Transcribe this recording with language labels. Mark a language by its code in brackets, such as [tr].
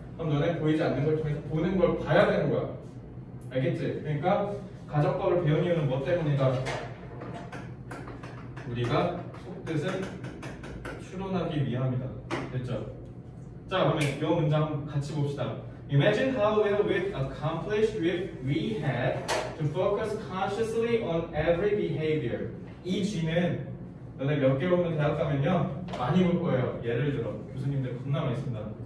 [ko] 그럼 너네 보이지 않는 걸 통해서 보는 걸 봐야 되는 거야. 알겠지? 그러니까 가정법을 배운 이유는 뭐 때문이다? 우리가 속뜻을 추론하기 위함이다. 됐죠? 자, 그러면 이 문장 같이 봅시다. [en] Imagine how well we've accomplished if we had to focus consciously on every behavior. [ko] 이 G는 너네 몇 개월 오면 대학 가면요 많이 볼 거예요. 예를 들어 교수님들 겁나 많이 씁니다.